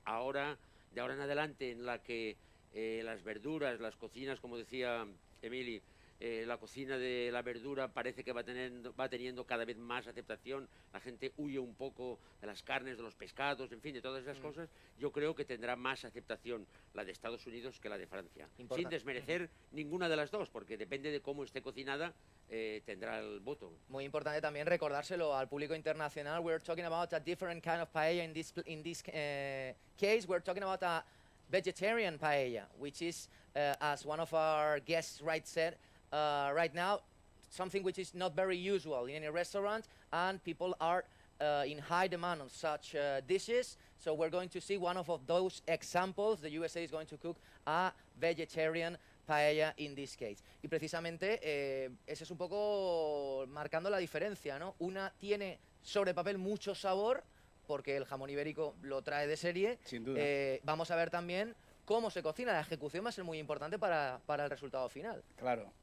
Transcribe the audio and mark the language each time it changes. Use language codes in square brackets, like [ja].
[es] Ahora, de ahora en adelante, en la que las verduras, las cocinas, como decía Emily, la cocina de la verdura parece que va teniendo cada vez más aceptación, la gente huye un poco de las carnes, de los pescados, en fin, de todas esas cosas. Yo creo que tendrá más aceptación la de Estados Unidos que la de Francia, sin Importante. desmerecer ninguna de las dos, porque depende de cómo esté cocinada, tendrá el voto. Muy importante también recordárselo al público internacional. [en] We're talking about a different kind of paella in this case. We're talking about a vegetarian paella, which is, as one of our guests said, right now, something which is not very usual in any restaurant, and people are in high demand on such dishes. So we're going to see one of those examples. The USA is going to cook a vegetarian paella in this case. [es] Y precisamente ese es un poco marcando la diferencia, ¿no? Una tiene sobre papel mucho sabor, porque el jamón ibérico lo trae de serie. Sin duda. Vamos a ver también cómo se cocina. La ejecución va a ser muy importante para el resultado final. Claro.